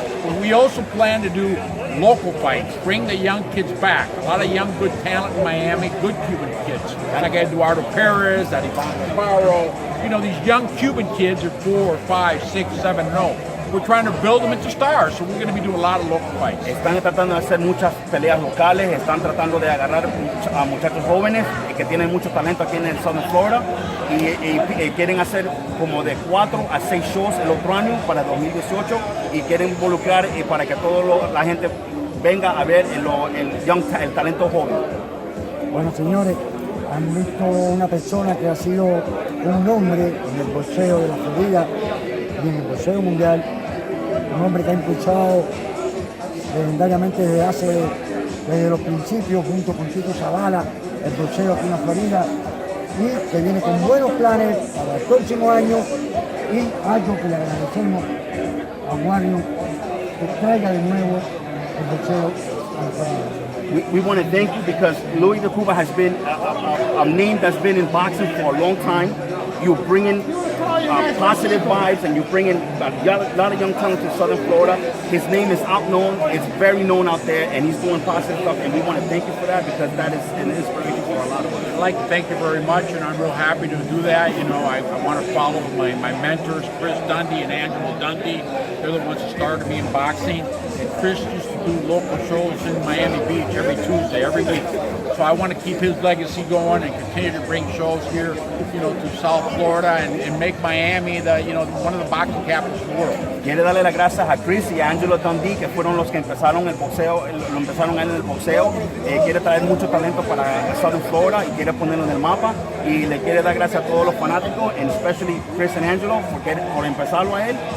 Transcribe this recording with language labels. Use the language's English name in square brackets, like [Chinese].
[English] But we also plan to do local fights, bring the young kids back. A lot of young, good talent in Miami, good Cuban kids. Like Eduardo Perez, that Ivan Navarro. You know, these young Cuban kids are 4, 5, 6, 7, 0. We're trying to build them into stars, so we're going to be doing a lot of local fights. [Spanish] Están tratando de hacer muchas peleas locales, están tratando de agarrar a muchachos jóvenes que tienen mucho talento aquí en el Southern Florida y quieren hacer como de 4 a 6 shows el otro año para 2018 y quieren involucrar para que toda la gente venga a ver el talento joven. Bueno, señores, han visto una persona que ha sido un nombre en el boxeo de la Florida y en el boxeo mundial, un hombre que ha impulsado legendariamente desde los principios, junto con Tito Zavala, el boxeo aquí en la Florida, y que viene con buenos planes para el próximo año, y algo que le agradecemos a Wario, que traiga de nuevo el boxeo a la Florida. [English] We want to thank you because Louis de Cuba has been a name that's been in boxing for a long time. You bring in positive vibes, and you bring in a lot of young talent to Southern Florida. His name is known, it's very known out there, and he's doing positive stuff, and we want to thank you for that because that is an inspiration for a lot of us. I'd like to thank you very much, and I'm real happy to do that. You know, I want to follow my mentors, Chris Dundee and Angelo Dundee. They're the ones that started me in boxing. And Chris used to do local shows in Miami Beach every Tuesday, every week. So I want to keep his legacy going and continue to bring shows here, you know, to South Florida and make Miami one of the boxing capitals of the world. [Spanish] Quiere darle las gracias a Chris y a Angelo Dundee, que fueron los que empezaron el boxeo, lo empezaron él en el boxeo. Quiere traer mucho talento para Southern Florida y quiere ponerlo en el mapa. Y le quiere dar gracias a todos los fanáticos, [English] and especially Chris and Angelo, [Spanish] por empezarlo a él.